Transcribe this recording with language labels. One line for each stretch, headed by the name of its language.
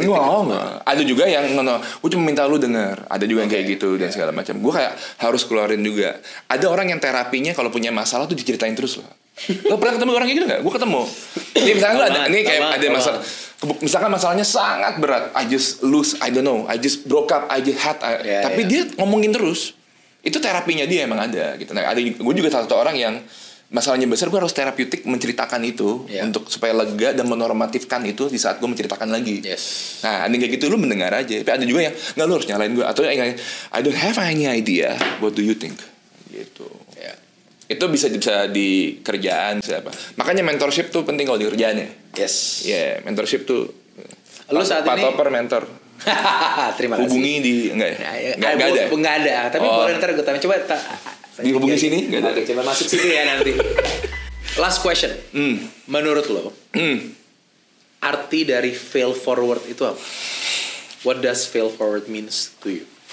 Indonesian: Enggak. Ada juga yang gue cuma minta lu denger. Ada juga yang kayak gitu dan segala macam. Gue kayak harus keluarin juga. Ada orang yang terapinya kalau punya masalah tuh diceritain terus loh. Lo pernah ketemu orang kayak gitu nggak? Gue ketemu. Ini misalnya lo ada, ini kayak ada masalah. Misalkan masalahnya sangat berat.
English: I just lose, I don't know. I just broke up, I just had.
Indonesian: Tapi dia ngomongin terus. Itu terapinya dia emang ada gitu. Nah, gue juga salah satu orang yang masalahnya besar, gue harus terapeutik menceritakan itu untuk supaya lega dan menormatifkan itu di saat gue menceritakan lagi. Nah, ada kayak gitu lu mendengar aja. Tapi ada juga yang nggak, lu harus nyalain gue atau yang
English: I don't have any idea. What do you think?
Indonesian: Gitu. Itu bisa di kerjaan siapa. Makanya mentorship tuh penting kalau di kerjaan ya. Mentorship tuh. Lu saat ini Pak Topper mentor. Terima kasih. Hubungi di enggak ada. Enggak ada. Tapi boleh ntar gue tanya coba dihubungi sini enggak ada. Oke, coba masuk situ ya nanti.
English: Last question.
Indonesian: Menurut lo, arti dari fail forward itu apa?
English: What does fail forward means to you?